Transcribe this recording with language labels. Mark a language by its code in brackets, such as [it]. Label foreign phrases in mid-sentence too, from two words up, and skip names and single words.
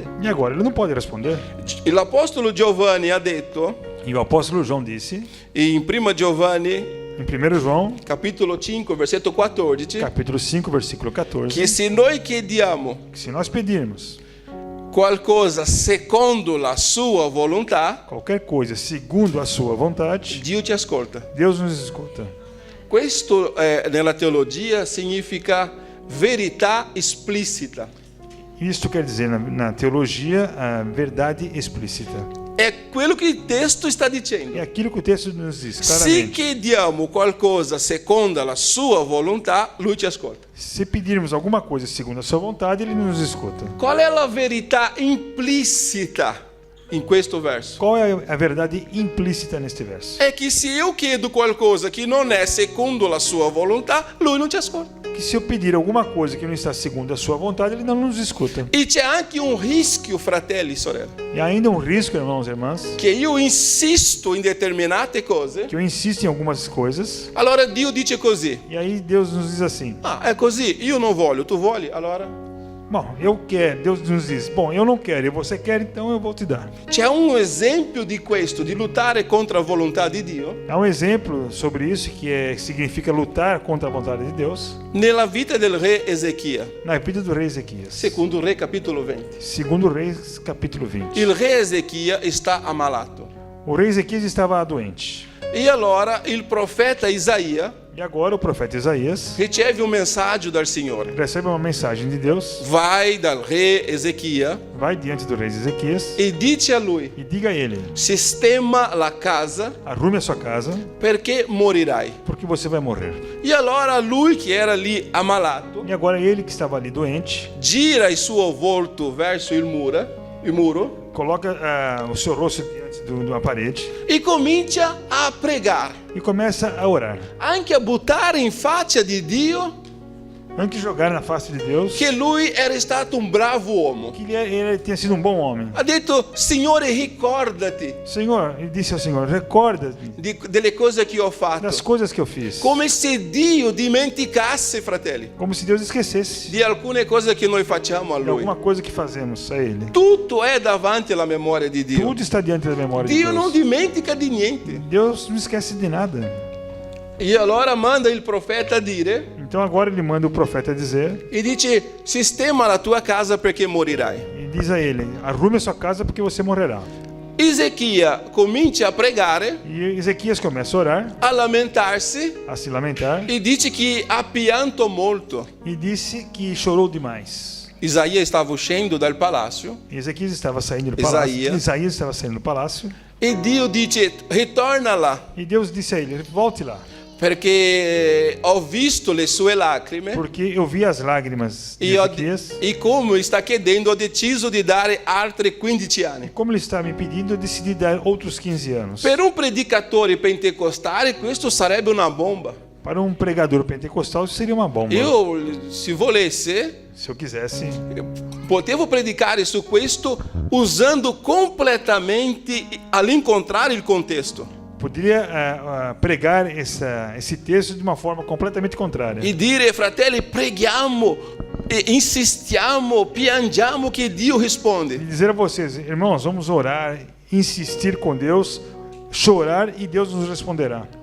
[pt] E agora ele não pode responder. [it] E l'Apostolo Giovanni ha detto [pt] E o apóstolo João disse, [it] in 1 Giovanni, [pt] em 1 João, [it] capitolo 5, versetto 14, [pt] capítulo 5, versículo 14, [it] che se noi chiediamo [pt] que se nós pedirmos [it] qualcosa secondo la sua volontà, [pt] qualquer coisa segundo a sua vontade, [it] Dio ci ascolta. [pt] Deus nos escuta. [it] Questo nella teologia significa verità esplicita. [pt] Isto quer dizer, na teologia, a verdade explícita. [it] È quello che il testo sta dicendo. [pt] É aquilo que o texto nos diz [it] Se [pt] claramente. [it] chiediamo qualcosa secondo la sua volontà, lui ci ascolta. [pt] Se pedirmos alguma coisa segundo a sua vontade, ele nos escuta. [it] Qual è la verità implicita in questo verso? [pt] Qual é a verdade implícita neste verso? [it] È che se io chiedo qualcosa che non è secondo la sua volontà, lui non ci ascolta. [pt] Que se eu pedir alguma coisa que não está segundo a sua vontade, ele não nos escuta. [it] E c'è anche un rischio, fratelli e sorelle, [pt] E ainda um risco, irmãos e irmãs, [it] che io insisto in determinate cose, [pt] que eu insisto em algumas coisas, [it] allora Dio dice così. [pt] e aí Deus nos diz assim: [it] Ah, è così, io non voglio, tu vuoi? Allora [pt] bom, eu quero. Deus nos diz: bom, eu não quero, e você quer, então eu vou te dar. [it] c'è un esempio di questo, di lottare contro la volontà di Dio, [pt] Há um exemplo sobre isso que significa lutar contra a vontade de Deus [it] nella vita del re Ezechia, [pt] na vida do rei Ezequias. [it] secondo Re capitolo 20. [pt] Segundo Reis, capítulo 20. [it] Il re Ezechia sta ammalato. [pt] O rei Ezequias estava doente. [it] E allora il profeta Isaia [pt] E agora o profeta Isaías [it] riceve un messaggio dal Signore. [pt] recebe uma mensagem de Deus, [it] Vai dal re Ezechia [pt] vai diante do rei Ezequias [it] e dice a lui: [pt] e diga a ele: [it] sistema la casa [pt] arrume a sua casa, [it] perché morirai. [pt] porque você vai morrer. [it] E allora lui che era lì ammalato [pt] E agora ele que estava ali doente, [it] gira il suo volto verso il muro [pt] coloca o seu rosto diante de uma parede [it] e comincia a pregare, [pt] e começa a orar. [it] anche a buttare in faccia di Dio [pt] Antes de jogar na face de Deus [it] che lui era stato un bravo uomo. [pt] que ele tinha sido um bom homem. [it] Ha detto: Signore, ricordati [pt] Senhor, ele disse ao Senhor: recorda-me [it] delle cose che ho fatto. [pt] das coisas que eu fiz. [it] Come se Dio dimenticasse, fratelli, [pt] Como se Deus esquecesse [it] di alcune cose che noi facciamo a [pt] de [it] Lui. [pt] alguma coisa que fazemos a Ele. [it] Tutto è davanti alla memoria di Dio. [pt] Tudo está diante da memória de [it] Dio non [pt] Deus. [it] dimentica di niente. [pt] Deus não esquece de nada. [it] E allora manda il profeta a dire [pt] Então agora ele manda o profeta dizer [it] e dice: sistema la tua casa perché morirai. [pt] e diz a ele: arrume a sua casa porque você morrerá. [it] Ezechia comincia a pregare, [pt] E Ezequias começa a orar, [it] a lamentarsi [pt] a se lamentar [it] e dice che ha pianto molto. [pt] e disse que chorou demais. [it] Isaia stava uscendo dal palazzo [pt] E Ezequias estava saindo do palácio. Isaías. Isaías estava saindo do palácio [it] e Dio dice: ritorna là [pt] e Deus disse a ele: volte lá, [it] perché ho visto le sue lacrime [pt] porque eu vi as lágrimas de Ezequias. [it] e come sta chiedendo, ho deciso di dare altri 15 anni. [pt] Como ele está me pedindo, eu decidi dar outros 15 anos. [it] Per un predicatore pentecostale questo sarebbe una bomba. [pt] Para um pregador pentecostal isso seria uma bomba. [it] Io, se volesse, [pt] Se eu quisesse, [it] potevo predicare su questo usando completamente all'incontrario il contesto [pt] poderia pregar esse texto de uma forma completamente contrária. [it] e dire: fratelli, preghiamo e insistiamo, piangiamo che Dio [pt] E [it] risponde. [pt] dizer a vocês: irmãos, vamos orar, insistir com Deus, chorar e Deus nos responderá.